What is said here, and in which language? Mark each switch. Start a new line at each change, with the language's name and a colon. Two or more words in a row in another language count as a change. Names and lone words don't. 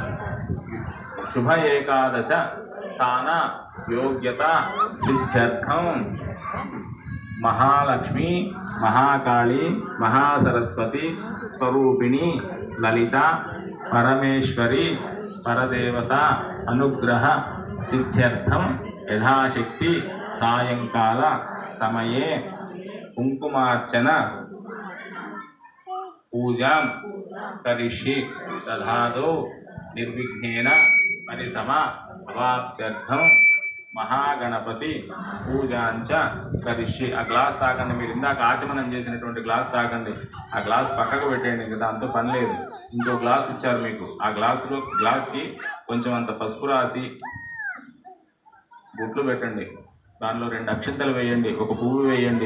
Sanskrit: शुभ एकादश स्थान योग्यता सिद्ध्यर्थं महालक्ष्मी महाकाली महासरस्वती स्वरूपिणी ललिता परमेश्वरी परदेवता अनुग्रह सिद्ध्यर्थं यथाशक्ति सायंकाल समये कुंकुमार्चन पूजा करिष्ये तथादौ निर्विघ्नेन परिसमा अवाप्त्यर्थं महागणपति పూజాంచ కరిష్యే.
Telugu: ఆ గ్లాస్ తాకండి, మీరు ఇందాక ఆచమనం చేసినటువంటి గ్లాస్ తాకండి. ఆ గ్లాస్ పక్కకు పెట్టేయండి, ఇంకా దాంతో పని లేదు. ఇంకో గ్లాస్ ఇచ్చారు మీకు, ఆ గ్లాస్కి కొంచెం అంత పసుపు రాసి బొట్లు పెట్టండి. దానిలో 2 అక్షంతలు వేయండి, ఒక పువ్వు వేయండి.